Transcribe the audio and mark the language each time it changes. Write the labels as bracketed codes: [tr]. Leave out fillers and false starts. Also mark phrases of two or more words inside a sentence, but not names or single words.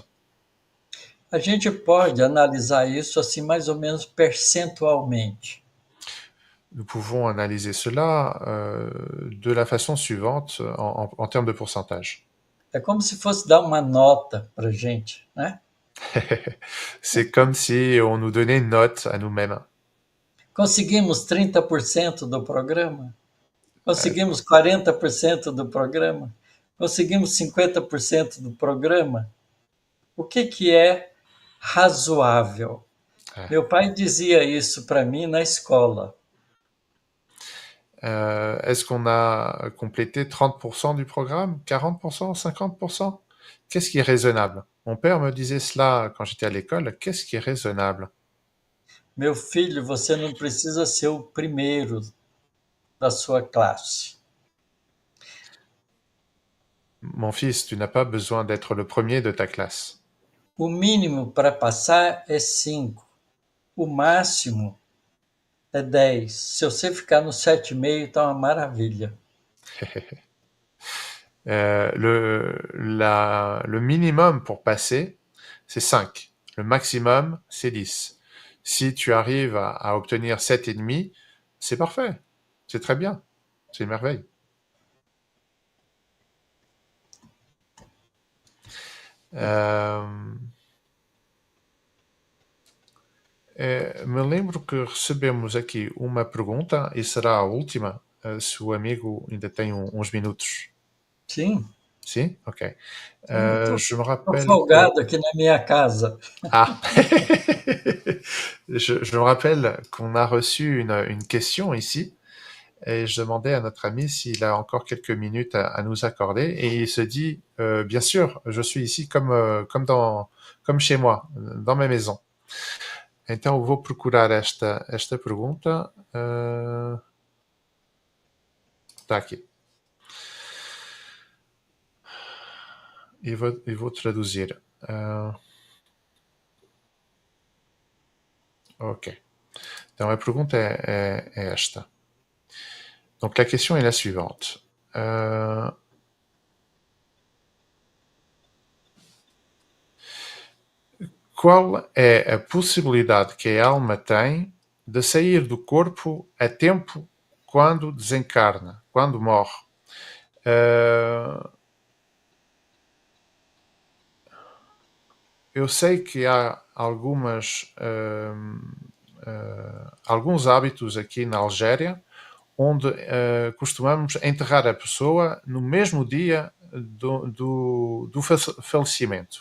[pt] A gente pode analisar isso assim mais ou menos percentualmente. [fr] Nous pouvons analyser cela de la façon suivante en termes de pourcentage. [pt] É como se fosse dar uma nota para gente, né? [fr] C'est comme si on nous donnait une note à nous-mêmes. [pt] Conseguimos 30% do programa? Conseguimos 40% do programa? Conseguimos 50% do programa? O que é razoável? Meu pai dizia isso para mim na escola. [fr] Est-ce qu'on a complété 30% du programme, 40%, 50%? Qu'est-ce qui est raisonnable? Mon père me disait cela quand j'étais à l'école. Qu'est-ce qui est raisonnable? [pt] Meu filho, você não precisa ser o primeiro da sua classe. [fr] Mon fils, tu n'as pas besoin d'être le premier de ta classe. [pt] O mínimo para passar é 5. O máximo é 10. Se você ficar no 7,5, tá uma maravilha. [fr] Le minimum pour passer, c'est 5. Le maximum, c'est 10. Si tu arrives à obtenir 7,5, c'est parfait. C'est très bien. C'est une merveille. [pt] Me lembro que recebemos aqui uma pergunta e será a última, se o amigo ainda tem uns minutos. Sim. Sim? [fr] Ok. Je me rappelle... [pt] Estou folgado aqui na minha casa. [fr] Ah je me rappelle qu'on a reçu une question ici et je demandais à notre ami s'il a encore quelques minutes à nous accorder et il se dit bien sûr, je suis ici comme chez moi, dans ma maison. [pt] Então eu vou procurar esta pergunta. Está aqui. E vou traduzir. Ok. [fr] Donc la pergunta est esta. Donc la question est la suivante. [pt] Qual é a possibilidade que a alma tem de sair do corpo a tempo quando desencarna, quando morre? Eu sei que há alguns hábitos aqui na Algéria onde costumamos enterrar a pessoa no mesmo dia do falecimento.